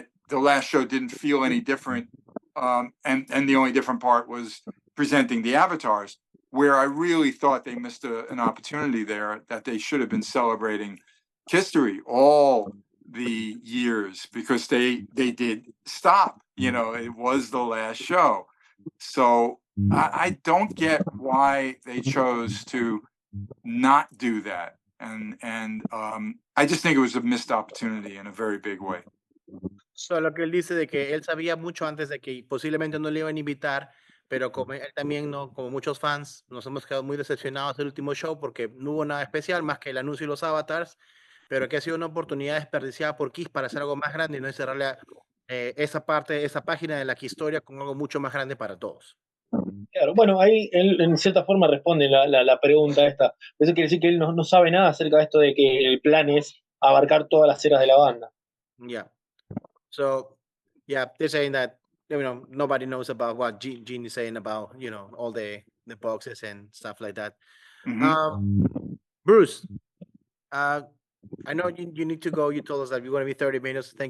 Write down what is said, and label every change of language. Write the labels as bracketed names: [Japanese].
[English] the last show didn't feel any different. And the only different part was presenting the avatars, where I really thought they missed an opportunity there, that they should have been celebrating history all the years, because they did stop. It was the last show. So I don't get why they chose to not do that. And I just think it was a missed opportunity in a very big way. [Spanish] Solo que él dice de que él sabía mucho antes de que posiblemente no le iban a invitar, pero como él también, no, como muchos fans, nos hemos quedado muy decepcionados del último show porque no hubo nada especial más que el anuncio y los avatars, pero que ha sido una oportunidad desperdiciada por Kiss para hacer algo más grande y no encerrarle esa página de la historia con algo mucho más grande para todos. Claro, bueno, ahí él en cierta forma responde la pregunta esta. Eso quiere decir que él no sabe nada acerca de esto de que el plan es abarcar todas las eras de la banda. [English] Yeah. So, yeah, they're saying that, nobody knows about what Gene is saying about, all the boxes and stuff like that. Mm-hmm. Bruce, I know you need to go. You told us that you're going to be 30 minutes. Thank